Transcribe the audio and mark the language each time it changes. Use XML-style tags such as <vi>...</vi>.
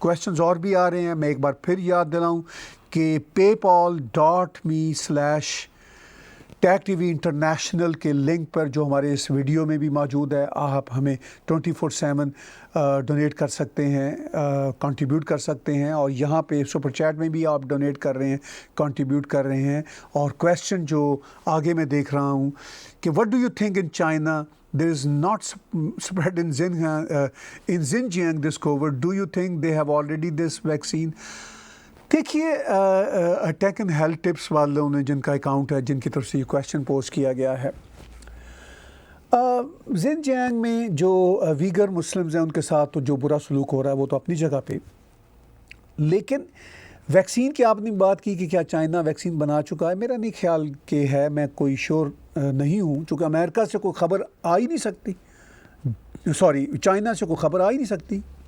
<ur>Questions اور بھی آ رہے ہیں, میں ایک بار پھر یاد دلاؤں کہ paypal.me/Tech TV International کے لنک پر جو ہمارے اس ویڈیو میں بھی موجود ہے, آپ ہمیں 24/7 ڈونیٹ کر سکتے ہیں, کنٹریبیوٹ کر سکتے ہیں, اور یہاں پہ سپر چیٹ میں بھی آپ ڈونیٹ کر رہے ہیں, کنٹریبیوٹ کر رہے ہیں. اور کویسچن جو آگے میں دیکھ رہا ہوں کہ</ur> <en>what do you think in China there is not spread in Xinjiang this COVID, do you think they have already this vaccine?</en> <ur>دیکھیے ٹیک اینڈ ہیلتھ ٹپس والوں نے جن کا اکاؤنٹ ہے, جن کی طرف سے یہ کویسچن پوسٹ کیا گیا ہے, زنجیانگ میں جو ویگر مسلمز ہیں ان کے ساتھ تو جو برا سلوک ہو رہا ہے وہ تو اپنی جگہ پہ, لیکن ویکسین کی آپ نے بات کی کہ کیا چائنا ویکسین بنا چکا ہے, میرا نہیں خیال کہ ہے, میں کوئی شور نہیں ہوں, چونکہ امریکہ سے کوئی خبر آ ہی نہیں سکتی, چائنا سے کوئی خبر آ ہی نہیں سکتی.</ur>